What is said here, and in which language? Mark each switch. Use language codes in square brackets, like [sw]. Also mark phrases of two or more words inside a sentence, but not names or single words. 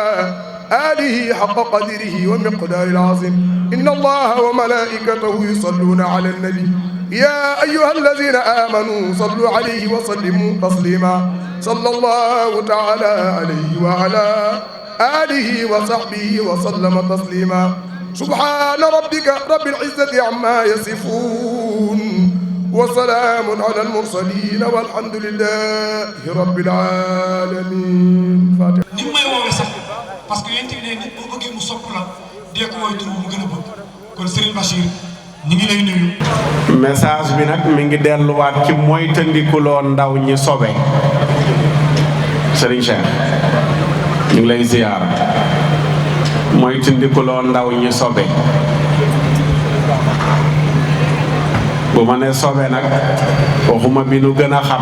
[ar] آله حق قدره ومقدار العظيم إن الله وملائكته يصلون على النبي يا أيها الذين آمنوا صلوا عليه وسلموا تسليما صلى الله تعالى عليه وعلى آله وصحبه وسلم تسليما سبحان ربك رب العزة عما يصفون وسلام على المرسلين والحمد لله رب العالمين فاتح [fr] parce que [wo] yéen tamit nit boo bëggee mu sopp la dee ko mooy tur bu mu gën a bëgg kon Serigne Bachir ñu ngi lay nuyu. message bi nag mi ngi delluwaat ci moytandikuloo ndaw ñi sobe Serigne Cheikh ñu ngi lay ziyaar moytandikuloo ndaw ñi sobe bu ma nee sobe nag waxuma bi nu gën a xam.